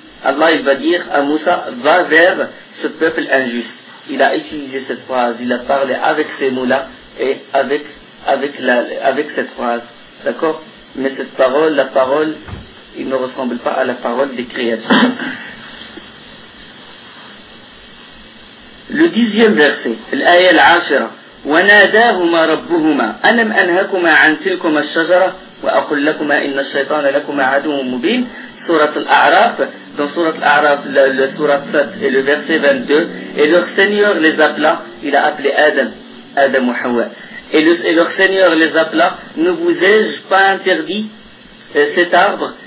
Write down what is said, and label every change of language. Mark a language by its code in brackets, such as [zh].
[fr] Allah, il va dire à Moussa, va vers ce peuple injuste. Il a utilisé cette phrase, il a parlé avec ses moula et avec cette phrase. D'accord? Mais cette parole, la parole, il ne ressemble pas à la parole des créatures. Le 10e verset, [ar] l'ayat al-ashira, وَنَادَاهُمَا رَبُّهُمَا أَلَمْ أَنْهَكُمَا عَنْ تِلْكُمَا الشَّجَرَةَ وَأَقُلْ لَكُمَا إِنَّ الشَّيْطَانَ لَكُمَا عَدُوٌّ مُبِينٌ. [fr] Surat al-A'raf, dans Surat al-A'raf, le Surat 7 et le verset 22, et leur Seigneur les appela, il a appelé Adam ou Hawa, et leur Seigneur les appela, ne vous ai-je pas interdit cet arbre?